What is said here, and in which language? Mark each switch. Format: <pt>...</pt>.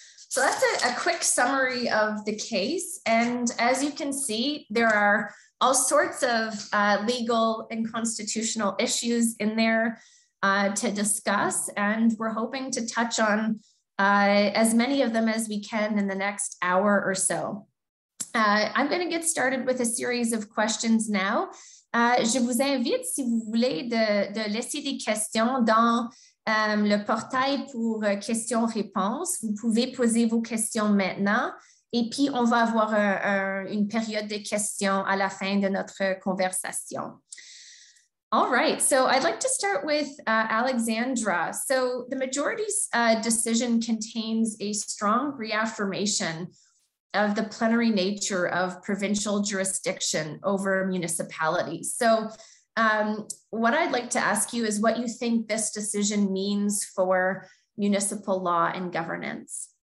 <en>So that's a quick summary of the case. And as you can see, there are all sorts of legal and constitutional issues in there to discuss. And we're hoping to touch on as many of them as we can in the next hour or so. I'm going to get started with a series of questions now.</en> <fr>Je vous invite, si vous voulez, de laisser des questions dans le portail pour questions-réponses. Vous pouvez poser vos questions maintenant et puis on va avoir une période de questions à la fin de notre conversation.</fr> <en>All right, so I'd like to start with Alexandra. So the majority's decision contains a strong reaffirmation of the plenary nature of provincial jurisdiction over municipalities. So what I'd like to ask you is what you think this decision means for municipal law and governance.</en>